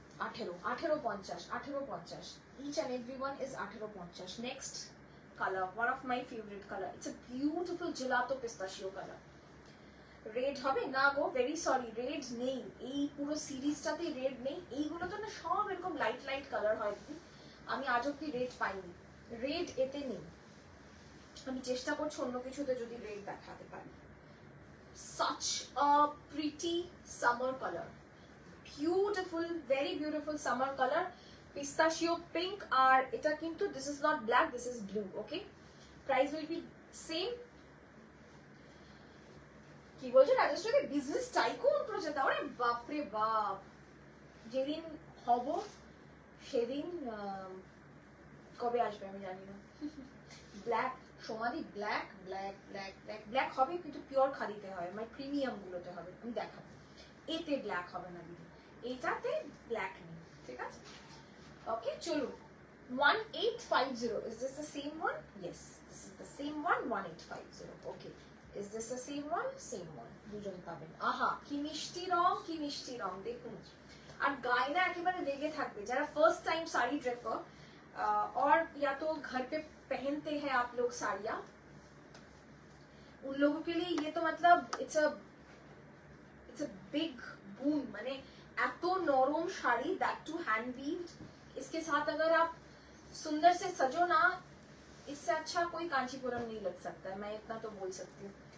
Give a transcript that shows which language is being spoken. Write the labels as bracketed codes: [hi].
[en] 1850. Each and every one is 1850. Next color, one of my favorite color. It's a beautiful gelato pistachio color. [bn] Red হবে না গো, very sorry, red নেই এই পুরো সিরিজটাতে, red নেই। এইগুলো তো না সব এরকম লাইট লাইট কালার হয় দিদি, আমি আজ অব্দি রেড পাইনি, রেড এতে নেই। আমি চেষ্টা করছি অন্য কিছুতে যদি রেড দেখাতে পারি। [en] such a pretty summer color, beautiful, very beautiful summer color, pistachio pink, [bn] আর এটা কিন্তু [en] this is not black, this is blue. Okay, price will be same. [bn] কি বলছো রাজেশ্বরী, বিজনেস টাইকুন প্রজেক্ট? আরে বাপরে বাপ, যেদিন হব সেদিন কবে আসবে আমি জানি না। ব্ল্যাক সমাধি, black black black black black হবে, কিন্তু পিওর খাদিতে হবে, মানে প্রিমিয়াম গুলোতে হবে, আমি দেখাবো। এতে ব্ল্যাক হবে না দিদি, এইটাতে ব্ল্যাক নেই, ঠিক আছে? [en] Okay চলুন, 1850, is this the same one? Yes, this is the same one, 1850. Okay, is this the same one? Same one, [bn] দুজন পাবেন। আহা কি মিষ্টি রং, কি মিষ্টি রং দেখুন, আর গায়ে না একেবারে লেগে থাকবে। যারা ফার্স্ট টাইম শাড়ি ড্রেপার [hi] और या तो घर पे पहनते हैं आप लोग साड़ियाँ, उन लोगों के लिए ये तो मतलब [en] It's a big boom. [bn] माने एतो नरम sari, [en] that too hand weaved, [hi] इसके साथ अगर आप सुंदर से सजो ना, इससे अच्छा कोई कांचीपुरम नहीं लग सकता है, मैं इतना तो बोल सकती हूँ।